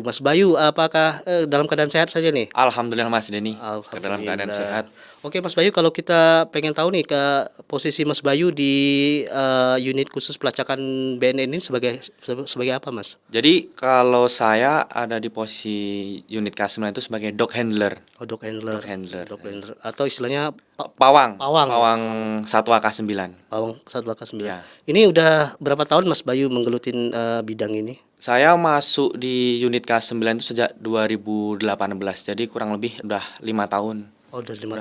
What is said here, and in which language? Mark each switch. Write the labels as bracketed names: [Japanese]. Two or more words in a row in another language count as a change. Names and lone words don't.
[Indonesian] Mas Bayu, apakah dalam keadaan sehat saja nih? Alhamdulillah, Mas Denny. Dalam keadaan Alhamdulillah. sehat. Oke Mas Bayu, kalau kita pengen tahu nih ke posisi Mas Bayu di unit khusus pelacakan BNN ini sebagai apa Mas? Jadi kalau saya ada di posisi unit K9 itu sebagai [English] dog handler. Oh, dog handler. Dog handler. Dog handler. [Indonesian] Atau istilahnya Pawang. Pawang. Satwa K9. Pawang Satwa K9. Ya. Ini udah berapa tahun Mas Bayu menggelutin bidang ini? Saya masuk di unit K9 itu sejak 2018. Jadi kurang lebih udah 5 tahun. Oh, udah 5